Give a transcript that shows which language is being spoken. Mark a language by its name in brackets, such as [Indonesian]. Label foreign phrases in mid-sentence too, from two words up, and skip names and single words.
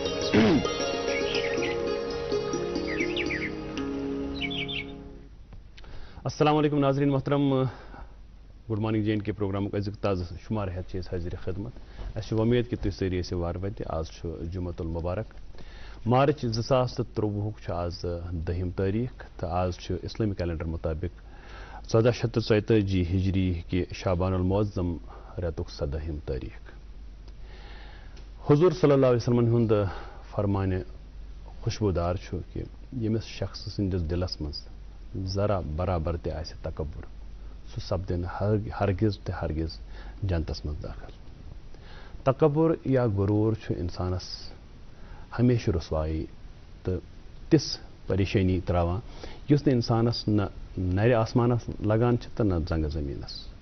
[Arabic] السلام علیکم [Urdu] ناظرین محترم، [Kashmiri] گڈ مارننگ جے اینڈ کے پروگرام أزیُک تازٕ شمار ہیتھ چھِ حاضر خدمت. اَسہِ چھِ وۄمید کہ تُہۍ سٲری ٲسِو وارٕ وَتہِ. آز چھُ جمعہ المبارک مارچ 2023 چھُ آز 10 تٲریٖخ تہٕ آز چھُ اسلٲمی کیلنڈر مطابق 1444 ہجری کہ شعبان المعظم رٮ۪تُک 17 تٲریٖخ. حضور [Arabic] صلی اللہ علیہ وسلم [Kashmiri] ہُنٛد فرمانہِ خوشبودار چھُ کہ ییٚمِس شخص سٕنٛدِس دِلس منٛز ذرا برابر تہِ آسہِ تکبر سُہ سپدِ نہٕ ہرگز تہِ ہرگز جنتس منٛز داخل. تکبر یا غروٗر چھُ انسانس ہمیشہِ رسوایی تہٕ تِژھ پریشٲنی تراوان یُس نہٕ انسانس نہ نرِ آسمانس لگان چھِ تہٕ نہ زنگہٕ زٔمیٖنس.